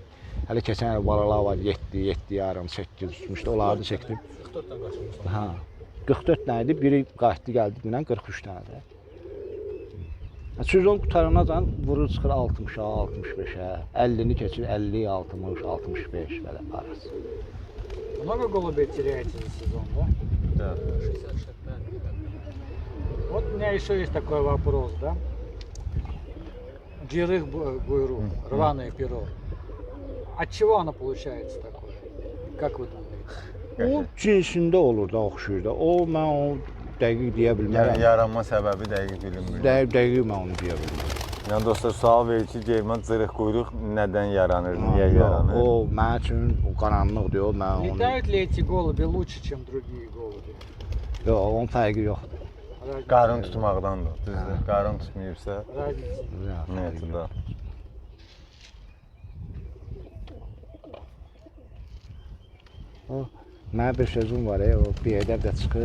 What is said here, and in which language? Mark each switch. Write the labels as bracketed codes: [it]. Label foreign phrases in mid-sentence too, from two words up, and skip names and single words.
[az] Hələ keçən il balalar var, 7 yarım, 8 tutmuşdu, onları da çəkdim. 44 tane kaçırmışlar. Ha, 44 dənə idi, biri qayıtdı gəldi dünən 43 dənə də. Sezon qutaranacan vurur çıxır 60'a, 65'ə, 50'ni keçir 50, 60, 65 belə arası. [ru] Много голубей теряете за сезон, да? Да. 60-65. Вот у меня еще есть такой вопрос, да? [az] Cırıq quyruq, [ru] рваное перо. От чего оно получается такое? Как вы думаете? [az] O cinsində olur da, oxşuyur da. O mən o dəqiq deyə bilmərəm. Yaranma səbəbi dəqiq bilinmir. Dəqiq mən onu deyə bilmərəm. Yəni dostlar, sual verir ki, German cırıq quyruq nədən yaranır, niyə yaranır? O mənim üçün o qaranlıqdır, o mən onu. [ru] Летают ли эти голуби лучше, чем другие голуби? [az] Yox, onun fərqi yoxdur. [ru] Разница- [az] Qarın tutmaqdandır, düzdür. Qarın tutmayıbsa, [ru] Разница. [az] ümumiyyətlə də. Mənim bir sözüm var, o bir ədəb də çıxır.